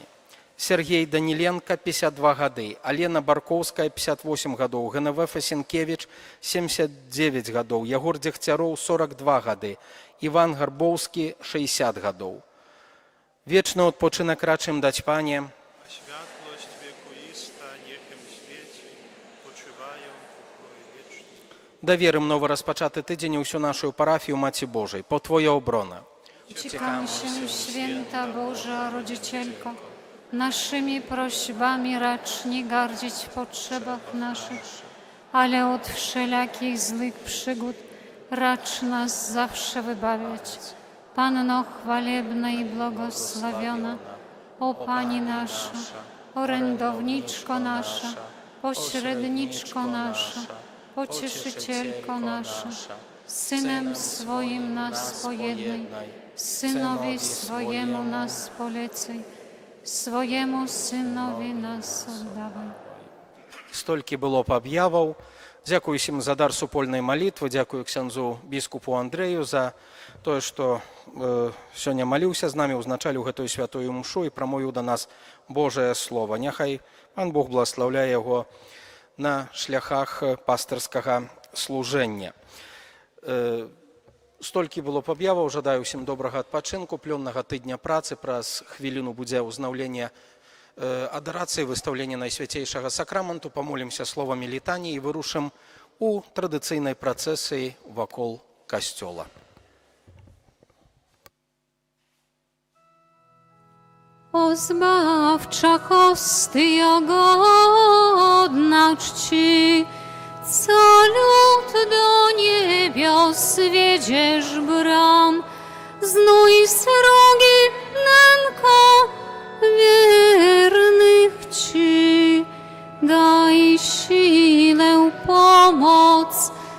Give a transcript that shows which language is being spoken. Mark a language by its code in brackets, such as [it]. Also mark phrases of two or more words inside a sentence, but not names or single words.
[be] Сергей Даніленка, 52 гады, Алена Баркоўская, 58 гадоў, ГНВ Фасенкевіч, 79 гадоў, Ягор Дзегцяроў, 42 гады, Іван Гарбоўскі, 60 гадоў. Вечны адпочынак рачым даць Пане. [pl] Światłość wiekuista, niechem świeci, poczywają w pokoju wiecznym. [be] Даверым новы распачаты тыдзень усю нашу парафію Маці Божай, [pl] pod Twoją obronę. Uciekamy się, święta Boża Rodzicielko, naszymi prośbami racz nie gardzić w potrzebach naszych, ale od wszelakich złych przygód racz nas zawsze wybawiać. Panno chwalebna i błogosławiona, o Pani nasza, orędowniczko nasza, pośredniczko nasza, pocieszycielko nasza, Synem swoim nas pojednaj, Synowi swojemu nas polecaj, swojemu Synowi nas oddawaj. [be] Столькі было б аб'яваў. Дзякую усім за дар супольнай малітвы, дзякую ксяндзу біскупу Андрэю за тое, што сёння маліўся з намі, узначаліў гэтую святую мшу і прамовіў да нас Божае Слова. Няхай Пан Бог благаслаўляе яго на шляхах пастырскага служэння. Столькі было б аб'яваў. Жадаю усім добрага адпачынку, плённага тыдня працы. Праз хвіліну будзе ўзнаўленне адарацыі, выстаўленне Найсвяцейшага сакраменту. Памолімся словамі літаніі і вырушым у традыцыйнай працэсіі вакол касцёла. [pl] O zbawcza hostyo godna czci, co lud do niebios wiedziesz bram, znój srogi nęko wiernych ci, daj siłę, pomoc,